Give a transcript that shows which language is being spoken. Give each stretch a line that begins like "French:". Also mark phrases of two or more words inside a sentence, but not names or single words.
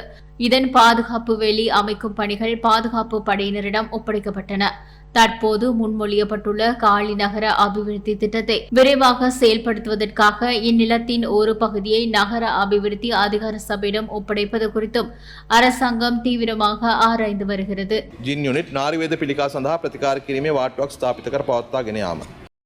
Tamil: இதன் பாதுகாப்பு வேலி அமைக்கும் பணிகள் பாதுகாப்பு படையினரிடம் ஒப்படைக்கப்பட்டன. தற்போது முன்மொழியப்பட்டுள்ள காலி நகர அபிவிருத்தி திட்டத்தை விரைவாக செயல்படுத்துவதற்காக இந்நிலத்தின் ஒரு பகுதியை நகர அபிவிருத்தி அதிகார சபையிடம் ஒப்படைப்பது குறித்தும் அரசாங்கம் தீவிரமாக ஆராய்ந்து வருகிறது.
English: gyn unit
Sinhala: නාරිවේද පිළිකා සඳහා ප්‍රතිකාර කිරීමේ වාට්ටුවක් ස්ථාපිත කර පවත්වාගෙන යාම